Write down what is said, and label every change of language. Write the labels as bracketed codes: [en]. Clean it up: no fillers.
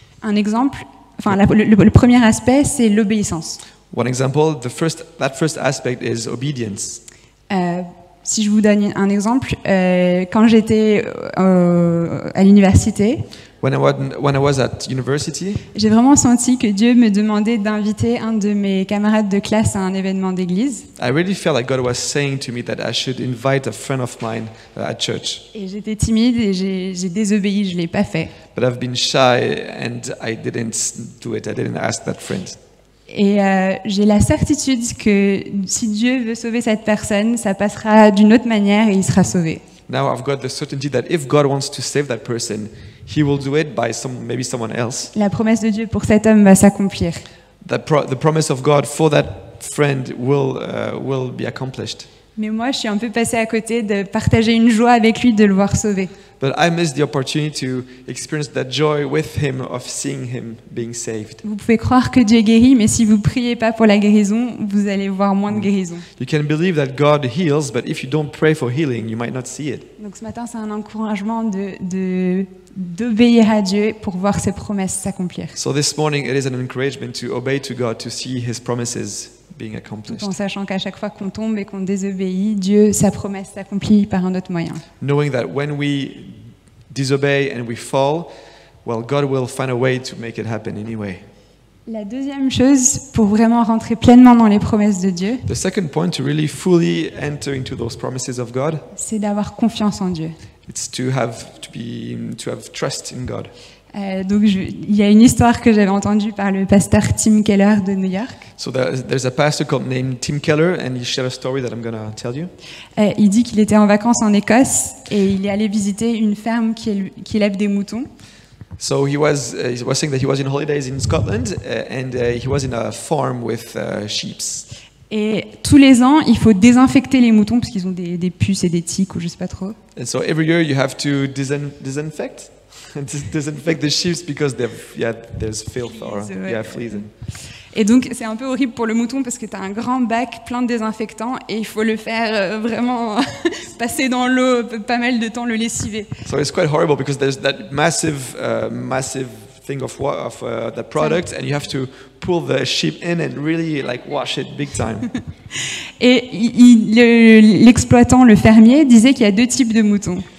[fr] Un exemple, enfin le premier aspect, c'est l'obéissance. [en] One example, that first aspect is obedience. [fr] Si je vous donne un exemple, quand j'étais à l'université, [en] When I was at university, [fr] j'ai vraiment senti que Dieu me demandait d'inviter un de mes camarades de classe à un événement d'église. [en] I really felt like God was saying to me that I should invite a friend of mine at church. [fr] Et j'étais timide et j'ai désobéi, je l'ai pas fait. [en] But I've been shy and I didn't do it. I didn't ask that friend. [fr] Et j'ai la certitude que si Dieu veut sauver cette personne, ça passera d'une autre manière et il sera sauvé. [en] Now I've got the certainty that if God wants to save that person, He will do it by maybe someone else. [fr] La promesse de Dieu pour cet homme va s'accomplir. [en] The promise of God for that friend will be accomplished. [fr] Mais moi, je suis un peu passée à côté de partager une joie avec lui de le voir sauvé. [en] But I missed the opportunity to experience that joy with him, of seeing him being saved. [fr] Vous pouvez croire que Dieu guérit, mais si vous priez pas pour la guérison, vous allez voir moins de guérison. [en] You can believe that God heals, but if you don't pray for healing, you might not see it. [fr] Donc ce matin, c'est un encouragement d'obéir à Dieu pour voir ses promesses s'accomplir. [en] So this morning, it is an encouragement to obey to God, to see his promises being [fr] Tout [en] accomplished. [fr] en sachant qu'à chaque fois qu'on tombe et qu'on désobéit, Dieu, sa promesse s'accomplit par un autre moyen. [en] Knowing that when we disobey and we fall, well, God will find a way to make it happen anyway. [fr] La deuxième chose, pour vraiment rentrer pleinement dans les promesses de Dieu, [en] The second point, to really fully enter into those promises of God, [fr] c'est d'avoir confiance en Dieu. [en] it's to have trust in God. [fr] Donc il y a une histoire que j'avais entendue par le pasteur Tim Keller de New York. [en] So there's a pastor named Tim Keller, and he shared a story that I'm going to tell you. [fr] Il dit qu'il était en vacances en Écosse et il est allé visiter une ferme qui élève des moutons. [en] So he was saying that he was in holidays in Scotland, and he was in a farm with sheep. [fr] Et tous les ans, il faut désinfecter les moutons parce qu'ils ont des puces et des tiques ou je sais pas trop. [en] And so every year you have to disinfect the sheep because there's filth or fleas. [fr] Et donc c'est un peu horrible pour le mouton parce que tu as un grand bac plein de désinfectants et il faut le faire vraiment passer dans l'eau pas mal de temps, le lessiver. [en] So it's quite horrible because there's that massive thing of that product, and you have to pull the sheep in and really like wash it big time. [fr] Et l'exploitant, le fermier, disait qu'il y a deux types de moutons.